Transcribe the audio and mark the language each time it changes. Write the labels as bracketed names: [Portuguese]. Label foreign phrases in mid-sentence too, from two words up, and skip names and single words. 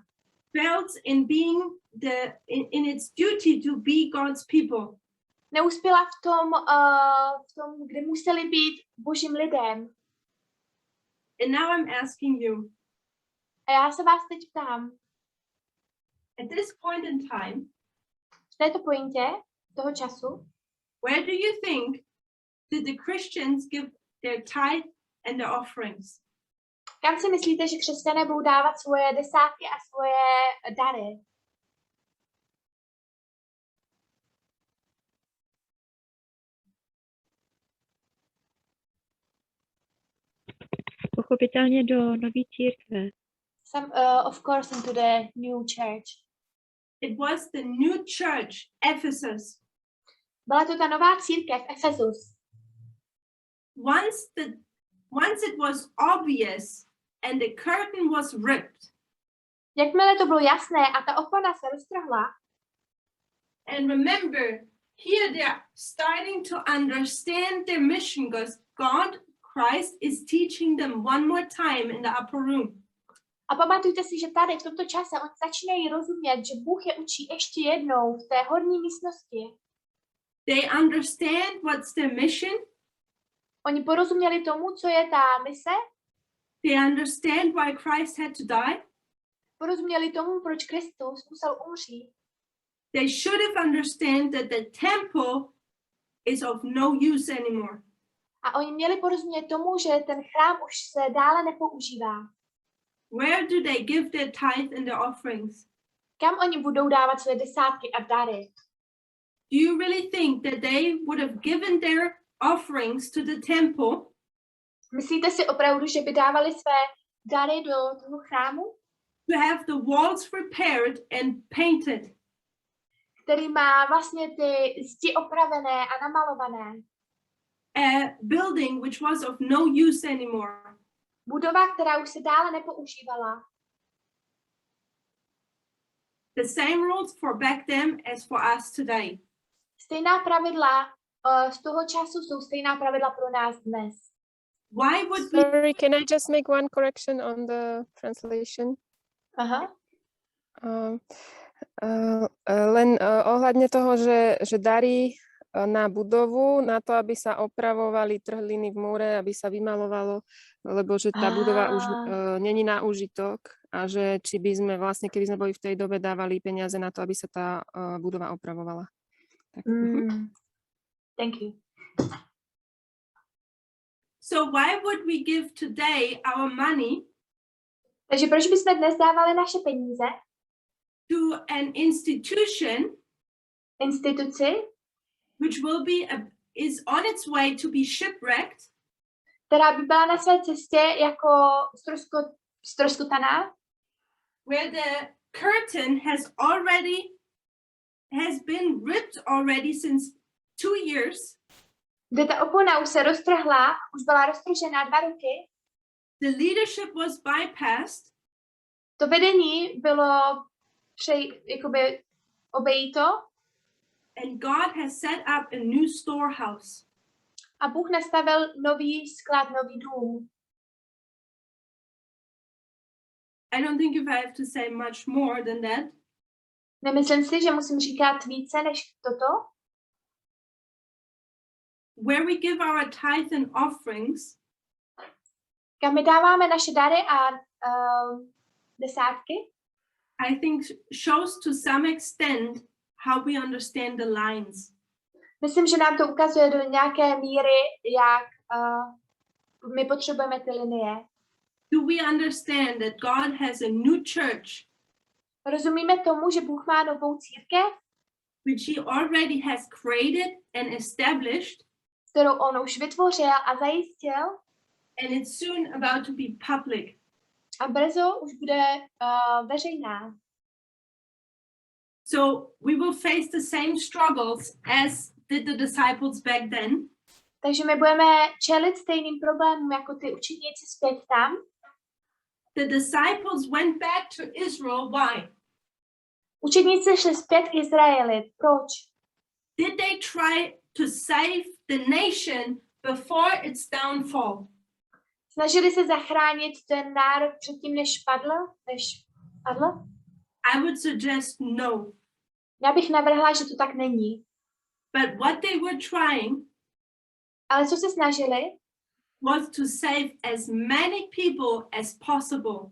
[English] Fails in being in its duty to be God's people. [Czech] Neuspěla v tom, kde museli být božím lidem. [English] And now I'm asking you, [Czech] A já se vás teď ptám, [English] at this point in time, [Czech] v této pointě toho času, [English] where do you think did the Christians give their tithe and their offerings? [Czech] kam si myslíte, že křesťané budou dávat svoje desátky a svoje dary? Pochopitelně do nové církve. [English] Of course, into the new church. It was the new church, Ephesus. [Czech] Byla to ta nová církev, Efezus. [English] Once it was obvious and the curtain was ripped. [Czech] Jakmile to bylo jasné a ta opona se roztrhla, [English] and remember, here they are starting to understand their mission because Christ is teaching them one more time in the upper room. [Czech] a pamatujte si, že tady v tomto čase oni začínají rozumět, že Bůh je učí ještě jednou v té horní místnosti. [English] They understand what's their mission. [Czech] Oni porozuměli tomu, co je ta mise, [English] They understand why Christ had to die. [Czech] porozuměli tomu, proč Kristus musel umřít. [English] They should have understand that the temple is of no use anymore. [Czech] A oni měli porozumět tomu, že ten chrám už se dále nepoužívá. [English] Where do they give their tithe and their offerings? [Czech] Kam oni budou dávat své desátky a dary? [English] Do you really think that they would have given their offerings to the temple [Czech] Myslíte si opravdu, že by dávali své dary do toho chrámu, [English] to have the walls repaired and painted? [Czech] který má vlastně ty zdi opravené a namalované? [English] A building which was of no use anymore. [Czech] Budova, která už se dále nepoužívala. [English] The same rules for back then as for us today. [Czech] Stejná pravidla z toho času jsou stejná pravidla pro nás dnes. [English] Why would we Sorry, can I just make one correction on the translation? Aha. [Slovak] Len ohľadne toho, že darí na budovu, na to, aby sa opravovali trhliny v múre, aby sa vymalovalo, lebo že tá budova už není na úžitok a že či by sme vlastne, keby sme boli v tej dobe, dávali peniaze na to, aby sa tá budova opravovala. Tak. [English] Thank you. So why would we give today our money [Czech] Takže proč bychom dnes dávali naše peníze [English] to an instituci which will is on its way to be shipwrecked, [Czech] která by byla na své cestě jako ztroskotaná, [English] where the curtain has been ripped already since 2 years, [Czech] kde ta opona už se roztrhla, už byla roztržená 2 roky, [English] the leadership was bypassed, [Czech] to vedení bylo jakoby obejito [English] and God has set up a new storehouse. [Czech] a Bůh nastavil nový sklad, nový dům. [English] I don't think if I have to say much more than that. [Czech] Nemyslím si, že musím říkat více než toto. [English] Where we give our tithe and offerings, [Czech] Kam my dáváme naše dary a desátky, [English] I think shows to some extent how we understand the lines. [Czech] myslím, že nám to ukazuje do nějaké míry, jak my potřebujeme ty linie. [English] Do we understand that God has a new church, [Czech] Rozumíme tomu, že Bůh má novou církev, [English] which he already has created and established, [Czech] kterou on už vytvořil a zajistil, [English] and it's soon about to be public. [Czech] a brzo už bude veřejná. [English] So we will face the same struggles as did the disciples back then. [Czech] Takže my budeme čelit stejným problémům jako ty učedníci zpět tam. [English] The disciples went back to Israel. Why? [Czech] Učedníci šli zpět k Izraeli. Proč? [English] Did they try to save the nation before its downfall? [Czech] Snažili se zachránit ten národ předtím, než padl? [English] I would suggest no. [Czech] Já bych navrhla, že to tak není. [English] But what they were trying [Czech] Ale co se snažili, [English] was to save as many people as possible,